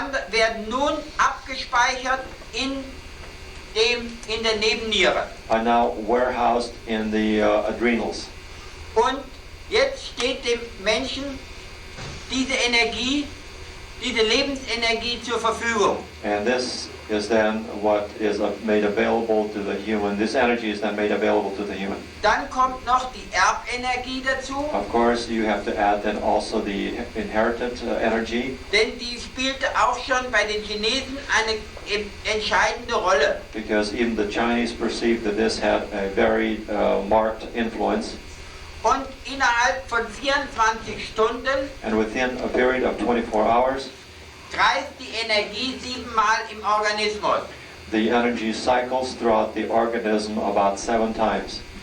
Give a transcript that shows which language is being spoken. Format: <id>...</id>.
<de>werden nun abgespeichert in der Nebenniere.</de> <en>are now warehoused in the adrenals.</en> <de>Und jetzt steht dem Menschen diese Energie, diese Lebensenergie zur Verfügung.</de> <en>And this is then what is made available to the human. This energy is then made available to the human.</en> <de>Dann kommt noch die Erbenergie dazu,</de> <en>Of course, you have to add then also the inherited energy,</en> <de>denn die spielte auch schon bei den Chinesen eine entscheidende Rolle.</de> <en>because even the Chinese perceived that this had a very marked influence.</en> <de>Und innerhalb von 24 Stunden</de> <en>And within a period of 24 hours,</en> <de>kreist die Energie 7-mal im Organismus.</de> <en>the energy cycles throughout the organism about 7 times.</en>